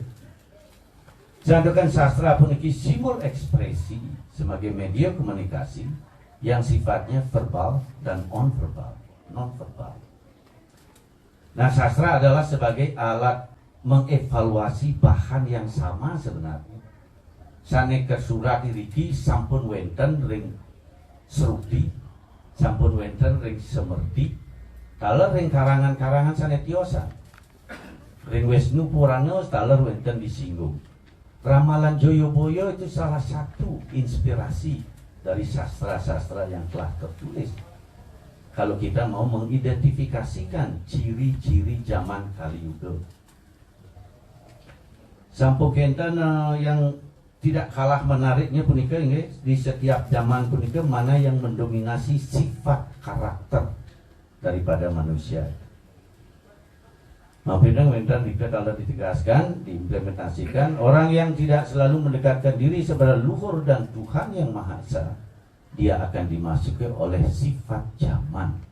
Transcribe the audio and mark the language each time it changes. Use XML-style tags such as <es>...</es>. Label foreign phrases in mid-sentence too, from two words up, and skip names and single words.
<id>Sedangkan sastra pun simbol ekspresi sebagai media komunikasi yang sifatnya verbal dan non-verbal. Nah, sastra adalah sebagai alat mengevaluasi bahan yang sama sebenarnya.</id> <ban>Saneka surat diriki sampun wenten ring serudi, sampun wenten ring semerdi. Kalau ring karangan-karangan sanetiosa, ring Wisnu Purana taler wenten disinggung.</ban> <id>Ramalan Joyoboyo itu salah satu inspirasi dari sastra-sastra yang telah tertulis. Kalau kita mau mengidentifikasikan ciri-ciri zaman Kali Yuga.</id> <ban>Sampun kenten</ban> <id>yang tidak kalah menariknya punika di setiap zaman punika mana yang mendominasi sifat karakter daripada manusia.</id> <ban>Mampirang wenten</ban> <id>kalau ditegaskan, diimplementasikan, orang yang tidak selalu mendekatkan diri kepada luhur dan Tuhan yang Maha Esa, dia akan dimasuki oleh sifat zaman.</id>